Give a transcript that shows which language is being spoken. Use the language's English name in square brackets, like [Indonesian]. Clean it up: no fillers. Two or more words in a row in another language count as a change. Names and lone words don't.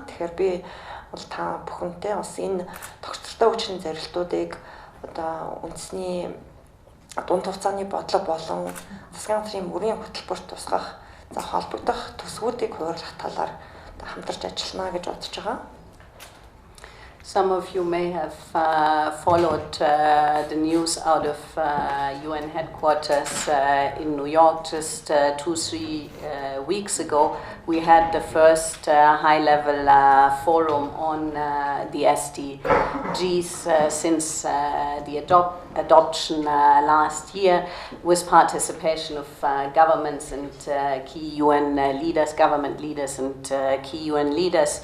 [Mongolian] Тэгэхээр би бол та бүхэнтэй бас энэ доктортой хөгжлийн зорилтуудыг одоо үндэсний дунд хугацааны бодлого болон засгийн газрын мөрийн хөтөлбөрт тусгах за холбогдох төсвүүдийг хуваарлах талаар хамтарч ажиллана гэж бодож байгаа. [English] Some of you may have followed the news out of UN headquarters in New York just 2-3 weeks ago. We had the first high-level forum on the SDGs since the adoption last year, with participation of governments and key UN leaders, government leaders and key UN leaders.